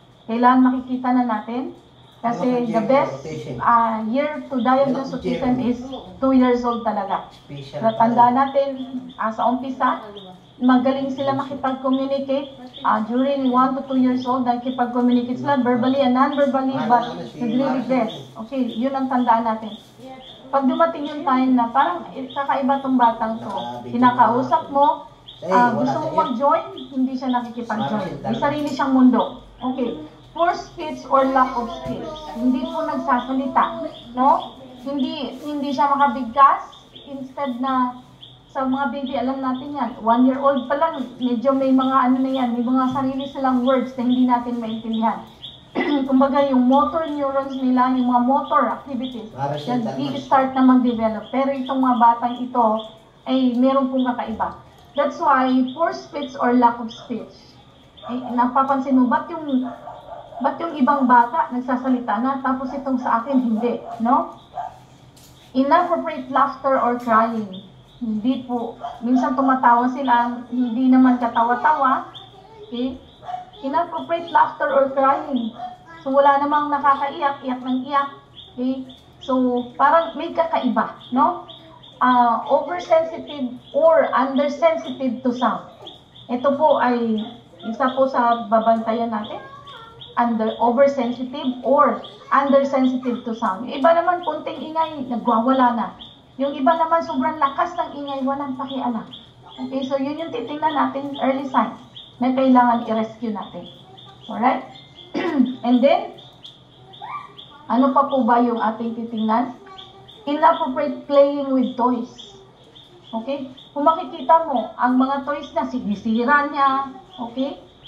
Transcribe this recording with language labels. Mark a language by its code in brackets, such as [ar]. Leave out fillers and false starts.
[tl] Kailangan makikita na natin. [en] Kasi the best year to diagnose autism is 2 years old talaga. [tl] So, tandaan natin, sa umpisa, magaling sila makipag-communicate. [en] During 1 to 2 years old, [tl] nakikipag-communicate sila [en] verbally and non-verbally, but nagre-regress. [tl] Okay, yun ang tandaan natin. Pag dumating yung time na parang kakaiba tong batang to, kinakausap mo, gusto mo mag-join, hindi siya nakikipag-join. May sarili siyang mundo. [en] Okay. Poor speech or lack of speech. [tl] Hindi po nagsasalita, no? Hindi siya makabigkas. Instead na sa mga baby, alam natin yan, 1 year old pa lang, medyo may mga ano na yan, may mga sarili silang words na hindi natin maintindihan. Kumbaga yung motor neurons nila, yung mga motor activities, yan, i-start na mag-develop. Pero itong mga batang ito, ay meron pong kakaiba. [en] That's why poor speech or lack of speech. [tl] Ay, napapansin mo, ba't yung ibang bata nagsasalita na, tapos itong sa akin hindi, no? [en] Inappropriate laughter or crying. [tl] Hindi po. Minsan tumatawa sila, hindi naman katawa-tawa. Okay? [en] Inappropriate laughter or crying. [tl] So, wala namang nakakaiyak, iyak ng iyak. Okay? So, parang may kakaiba, no? [en] Oversensitive or undersensitive to sound. [tl] Ito po ay isa po sa babantayan natin. [en] Oversensitive or undersensitive to sound. [tl] Yung iba naman, konting ingay, nagwawala na. Yung iba naman, sobrang lakas ng ingay, walang pakialam. Okay, so yun yung titingnan natin, early signs, na kailangan i-rescue natin. Alright? And then, ano pa po ba yung ating titingnan? [en] Inappropriate playing with toys. Okay? [tl] Kung makikita mo, ang mga toys na sinisira niya, okay?